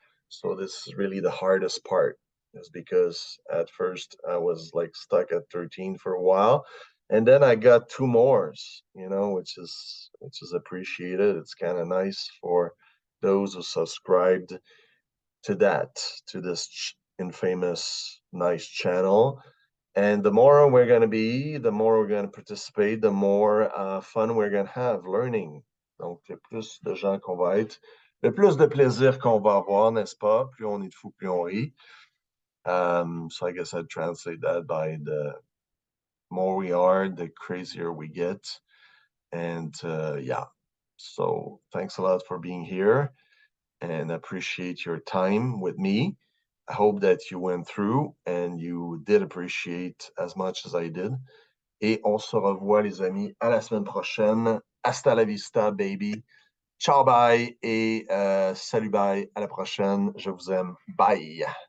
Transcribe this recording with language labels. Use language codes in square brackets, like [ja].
[en] So this is really the hardest part, is because at first I was like stuck at 13 for a while, and then I got two more, which is appreciated. It's kind of nice for those who subscribed to this infamous nice channel. And the more we're going to be, the more we're going to participate, the more fun we're going to have learning. [fr] Donc, le plus de gens qu'on va être, le plus de plaisir qu'on va avoir, n'est-ce pas? Plus on est de fou, plus on rit. [en] So I guess I'd translate that by the more we are, the crazier we get. And yeah, so thanks a lot for being here, and appreciate your time with me. I hope that you went through and you did appreciate as much as I did. [fr] Et on se revoit, les amis, à la semaine prochaine. [es] Hasta la vista, baby. [fr] Ciao, bye et salut, bye. À la prochaine. Je vous aime. Bye.